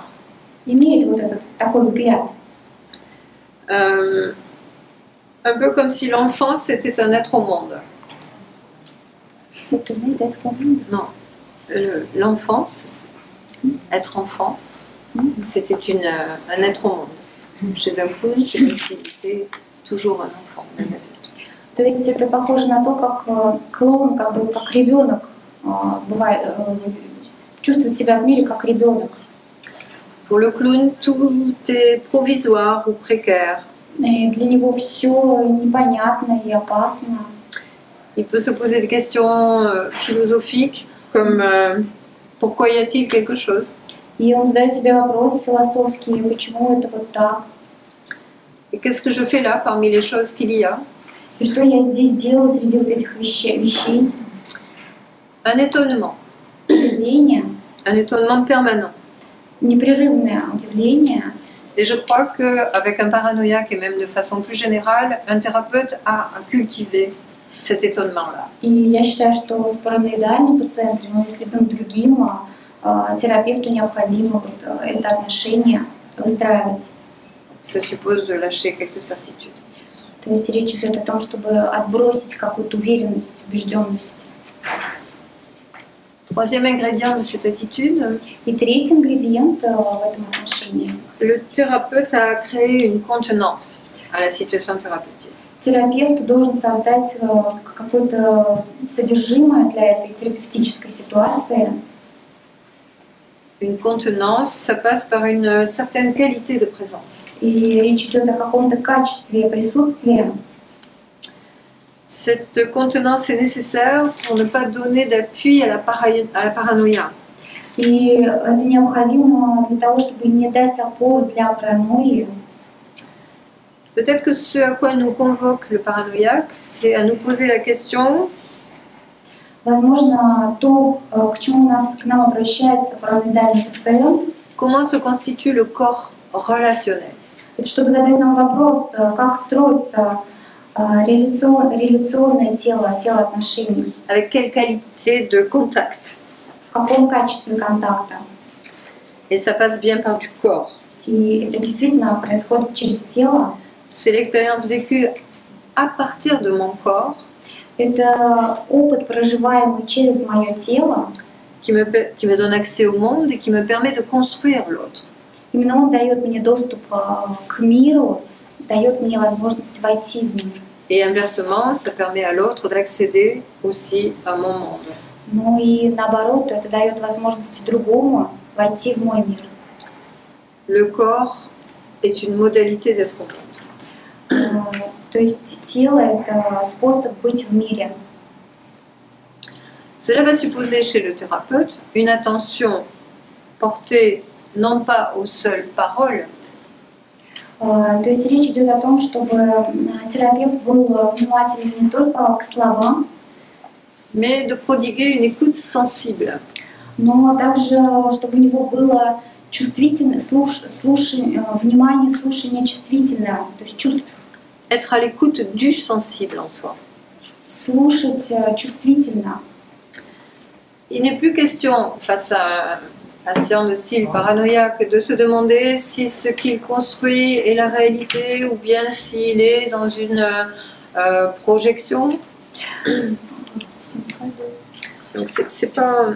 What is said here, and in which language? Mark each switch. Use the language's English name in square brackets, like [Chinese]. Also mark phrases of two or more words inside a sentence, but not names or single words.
[Russian] имеют вот этот такой взгляд. [French] Un peu comme si l'enfance était un être au monde. S'étonner d'être au monde. Non, l'enfance, être enfant, c'était un être au monde. Chez un clown, c'est comme s'il était toujours un enfant. [Russian] То есть это похоже на то, как клоун, как ребенок бывает, чувствует себя в мире как ребенок. [French] Pour le clown, tout est provisoire ou précaire. [Russian] И для него все непонятно и опасно. [French] Il peut se poser des questions philosophiques comme pourquoi y a-t-il quelque chose? [Russian] И он задает себе вопросы философские, почему это вот так? [French] Et qu'est-ce que je fais là parmi les choses qu'il y a? [Russian] И что я здесь делаю среди вот этих вещей? [French] Un étonnement. [Russian] Удивление, [French] Un étonnement permanent. [Russian] непрерывное удивление. [French] Et je crois qu'avec un paranoïaque et même de façon plus générale, un thérapeute a à cultiver cet étonnement-là. [Russian] И я считаю, что с параноидальным пациентом, но если бы другим, терапевту необходимо вот это отношение выстраивать. [French] Ça suppose de lâcher quelques certitudes. [Russian] То То есть речь идет о том, чтобы отбросить какую-то уверенность, убежденность. [French] Troisième ingrédient de cette attitude, [Russian] И третий ингредиент в этом отношении. [French] le thérapeute a créé une contenance à la situation thérapeutique. [Russian] Терапевт должен создать какое-то содержимое для этой терапевтической ситуации. [French] Une contenance, ça passe par une certaine qualité de présence. [Russian] И речь идет о каком-то качестве присутствия. [French] Cette contenance est nécessaire pour ne pas donner d'appui à la paranoïa. [Russian] И это необходимо для того, чтобы не дать опору для паранойи. [French] Peut-être que ce à quoi nous convoque le paranoïaque, c'est à nous poser la question: [Russian] Возможно, то, к чему к нам обращается параноидальный пациент, [French] comment se constitue le corps relationnel? [Russian] это чтобы задать нам вопрос, как строится реляционное тело отношений, [French] Avec quelle qualité de contact? [Russian] в каком качестве контакта. [French] Et ça passe bien par du corps. [Russian] И это действительно происходит через тело. [French] C'est l'expérience vécue à partir de mon corps [Russian] Это опыт, проживаемый через мое тело. [French] qui me donne accès au monde et qui me permet de construire l'autre. [Russian] Именно он дает мне доступ к миру, дает мне возможность войти в мир. [French] Et inversement, ça permet à l'autre d'accéder aussi à mon monde. [Russian] Ну и наоборот, это дает возможность другому войти в мой мир. [French] Le corps est une modalité d'être au monde. [Russian] То есть тело — это способ быть в мире. [French] Cela va supposer chez le thérapeute une attention portée non pas aux seules paroles, [Russian] То есть речь идет о том, чтобы терапевт был внимателен не только к словам, [French] mais de prodiguer une écoute sensible. [Russian] но также, чтобы у него было чувствительное внимание, слушание чувствительное, то есть чувств. [French] Être à l'écoute du sensible en soi. [Russian] Слушать чувствительно. [French] Il n'est plus question, face à un patient de style paranoïaque, de se demander si ce qu'il construit est la réalité ou bien s'il est dans une projection. Donc c'est pas...